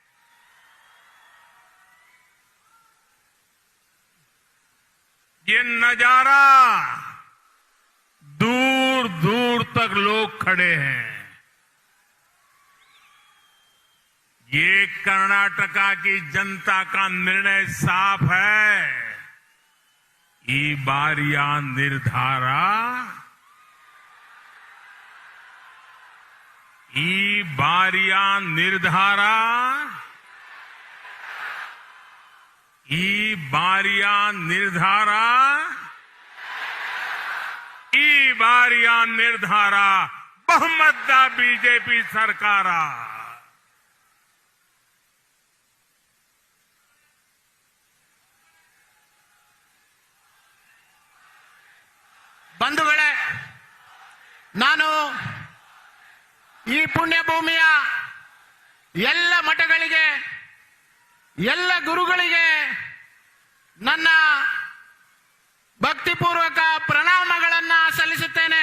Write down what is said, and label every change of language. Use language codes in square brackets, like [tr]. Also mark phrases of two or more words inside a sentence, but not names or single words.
[hi] ये नजारा दूर दूर तक लोग खड़े हैं। ये कर्नाटका की जनता का निर्णय साफ है। [kn] ಈ ಬಾರಿಯ ನಿರ್ಧಾರ, ಈ ಬಾರಿಯ ನಿರ್ಧಾರ, ಈ ಬಾರಿಯ ನಿರ್ಧಾರ, ಈ ಬಾರಿಯ ನಿರ್ಧಾರ ಬಹುಮತ ಬಿಜೆಪಿ ಸರ್ಕಾರ। ಬಂಧುಗಳೇ, ನಾನು ಈ ಪುಣ್ಯ ಭೂಮಿಯ ಎಲ್ಲ ಮಠಗಳಿಗೆ, ಎಲ್ಲ ಗುರುಗಳಿಗೆ ನನ್ನ ಭಕ್ತಿಪೂರ್ವಕ ಪ್ರಣಾಮಗಳನ್ನ ಸಲ್ಲಿಸುತ್ತೇನೆ.